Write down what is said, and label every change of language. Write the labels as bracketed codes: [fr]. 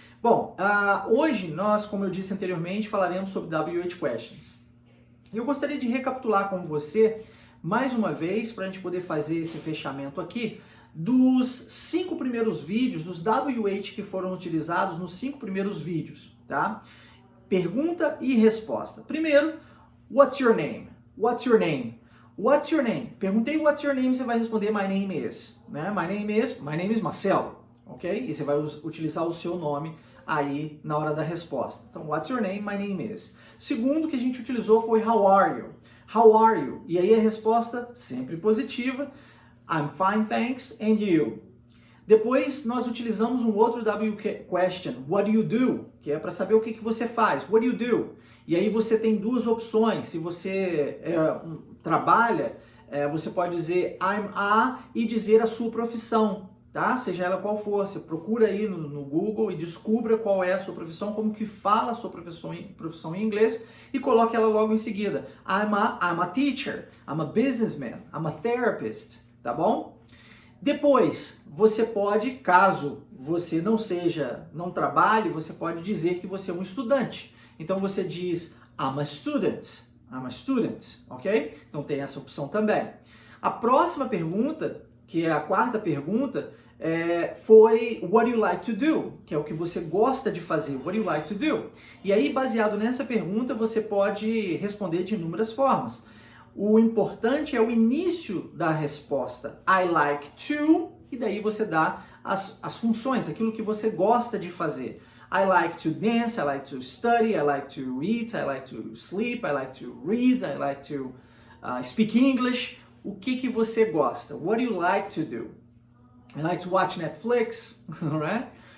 [pt] Bom, hoje nós, como eu disse anteriormente, falaremos sobre WH Questions. Eu gostaria de recapitular com você, mais uma vez, para a gente poder fazer esse fechamento aqui, dos 5 primeiros vídeos, os WH que foram utilizados nos 5 primeiros vídeos, tá? Pergunta e resposta. Primeiro, [en] what's your name? What's your name? What's your name? [pt] Perguntei [en] what's your name, [pt] você vai responder [en] my name is, [pt] né? [en] My name is Marcelo. Ok? [pt] E você vai utilizar o seu nome aí na hora da resposta. Então, [en] what's your name? My name is. [pt] Segundo que a gente utilizou foi [en] how are you? How are you? [pt] E aí a resposta sempre positiva. [en] I'm fine, thanks. And you? [pt] Depois nós utilizamos um outro WH question. [en] What do you do? [pt] Que é para saber o que você faz. [en] What do you do? [pt] E aí você tem 2 opções. Se você trabalha, você pode dizer [en] I'm a [pt] e dizer a sua profissão. Tá? Seja ela qual for, você procura aí no Google e descubra qual é a sua profissão, como que fala a sua profissão em inglês e coloque ela logo em seguida. [en] I'm a teacher, I'm a businessman, I'm a therapist, [pt] tá bom? Depois, você pode, caso você não trabalhe, você pode dizer que você é um estudante. Então você diz [en] I'm a student, ok? [pt] Então tem essa opção também. A próxima pergunta, que é a 4ª pergunta, foi [en] what do you like to do? [pt] Que é o que você gosta de fazer. [en] What do you like to do? [pt] E aí, baseado nessa pergunta, você pode responder de inúmeras formas. O importante é o início da resposta. [en] I like to, [pt] e daí você dá as funções, aquilo que você gosta de fazer. [en] I like to dance, I like to study, I like to eat, I like to sleep, I like to read, I like to speak English. [pt] O que você gosta? [en] What do you like to do? I like to watch Netflix, alright?